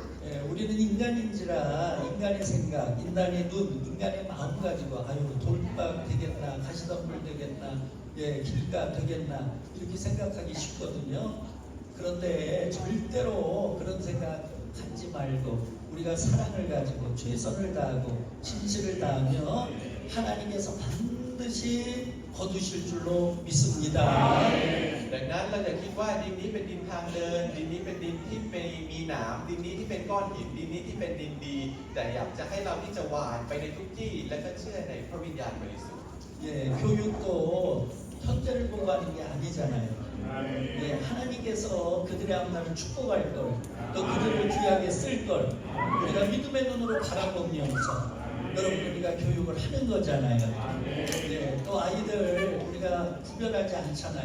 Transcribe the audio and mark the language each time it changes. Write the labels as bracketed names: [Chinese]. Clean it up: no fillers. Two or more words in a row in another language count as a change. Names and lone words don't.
[Korean] 우리는 인간인지라 인간의 생각, 인간의 눈, 인간의 마음 가지고 아유 돌박 되겠나, 가시덤불 되겠나, 길가 되겠나 이렇게 생각하기 쉽거든요. 그런데 절대로 그런 생각 갖지 말고 우리가 사랑을 가지고 최선을 다하고 진실을 다하며 하나님께서 반드시 거두실 줄로 믿습니다. [Thai] ดังนั้นเราอย่าคิดว่าดินนี้เป็นดินทางเดิน ดินนี้เป็นดินที่มีหนามดินนี้ที่เป็นก้อนหินดินนี้ที่เป็นดินดี แต่อยากจะให้เราที่จะหวานไปในทุกที่และก็เชื่อในพระวิญญาณบริสุทธิ์ [Korean] 교육도 현재를 보고 하는 게 아니잖아요. 하나님께서 그들의 앞날을 축복할 걸, 또 그들을 귀하게 쓸 걸, 우리가 믿음의 눈으로 바라보면서 여러분 우리가 교육을 하는 거잖아요. 또 아이들 우리가 구별하지 않잖아요.